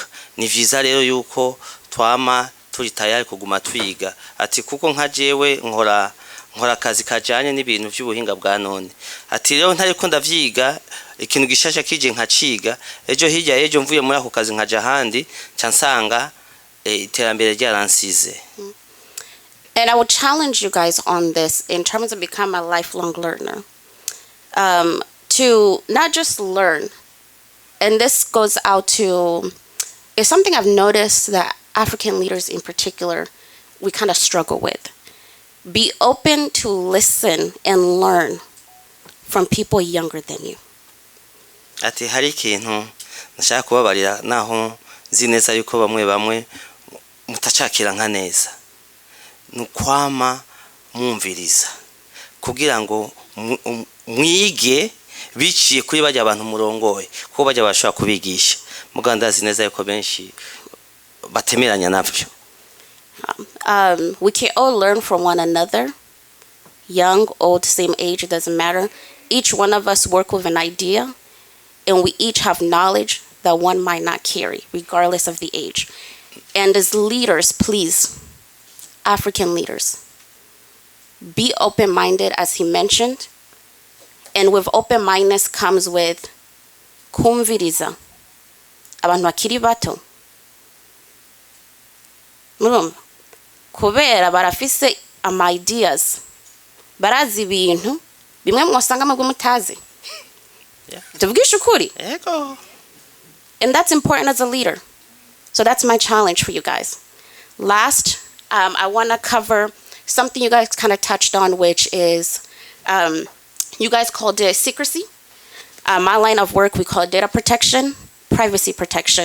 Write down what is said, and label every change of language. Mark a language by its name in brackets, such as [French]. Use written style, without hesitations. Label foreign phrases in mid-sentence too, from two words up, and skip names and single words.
[Rundi] Ni vyiza rero yuko twama turi tayari kuguma twiga. Ati kuko nka jewe nkora akazi kajanye n'ibintu by'ubuhinga bwa none. Ati rero ntariko ndavyiga ikintu gishasha kije nkaciga, ejo hirya ejo mvuye muri ako kazi nkaja handi cansanga iterambere ryaransize. [English] And I would challenge you guys on this in terms of become a lifelong learner. To not just learn, and this goes out to, it's something I've noticed that African leaders in particular, we kind of struggle with. Be open to listen and learn from people younger than you. [Rundi] Ati hari ikintu nashaka kubabarira naho nzi neza yuko bamwe mutacakira nka neza. Nukwama mwumviriza kugira ngo mwige biciye kuri bajya abantu murongoye kuko bajya bashaka kubigisha. Mugandazi neza yuko benshi batemeranya navyo. [English] We can all learn from one another. Young, old, same age, it doesn't matter. Each one of us work with an idea, and we each have knowledge that one might not carry, regardless of the age. And as leaders, please, African leaders, be open-minded, as he mentioned. And with open-mindedness comes with kumviriza. [Rundi] Abantu bakiri bato. Murumva? Kubera barafise ideas. Barazi ibintu bimwe mwosanga mwe mutazi. Tuvugisha ukuri. Yego. [English] And that's important as a leader. So that's my challenge for you guys. Last, I want to cover something you guys kind of touched on, which is you guys called it secrecy. My line of work, we call it data protection, privacy protection.